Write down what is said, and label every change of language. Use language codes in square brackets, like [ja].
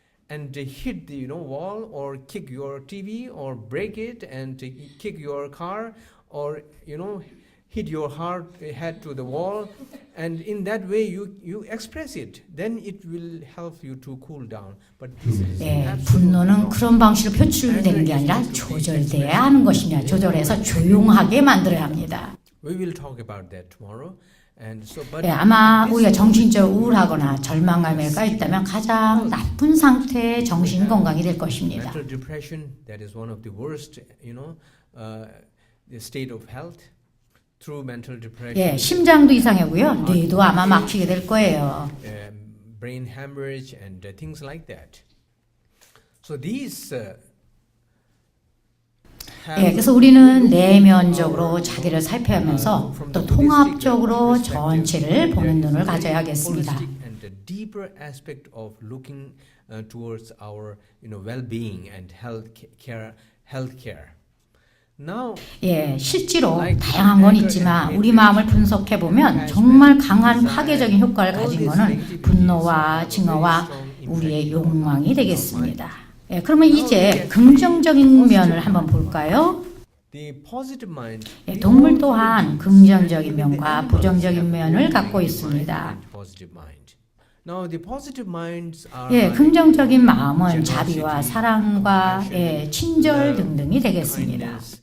[en] And hit the wall or kick your TV or break it and kick your car or hit your head to the wall, and in that way you express it. Then it will help you to cool down. But this is [ko] 분노는 그런 방식으로 표출되는 게 아니라 조절돼야 하는 것입니다. 조절해서 조용하게 만들어야 합니다. [en] We will talk about that tomorrow. And so, [ko] 아마 우리가 정신적으로 우울하거나 절망감에 까있다면 가장 나쁜 상태의 정신 건강이 될 것입니다. [en] mental depression, that is one of the worst, the state of health. Through mental depression, [ko] 심장도 이상하고요. 뇌도 아마 막히게 될 거예요. [en] brain hemorrhage and things like that. So these [ko] 그래서 우리는 내면적으로 자기를 살펴하면서 또 통합적으로 전체를 보는 눈을 가져야 하겠습니다. [en] and a deeper aspect of looking towards our well-being and healthcare. Now, [ko] 실제로 다양한 건 있지만 우리 마음을 분석해 보면 정말 강한 파괴적인 효과를 가진 것은 분노와 증오와 우리의 욕망이 되겠습니다. 그러면 이제 긍정적인 면을 한번 볼까요? [en] the positive mind, [ko] 동물 또한 긍정적인 면과 부정적인 면을 갖고 있습니다. [en] positive mind. Now the positive minds are [ko] 긍정적인 마음은 자비와 사랑과 친절 등등이 되겠습니다.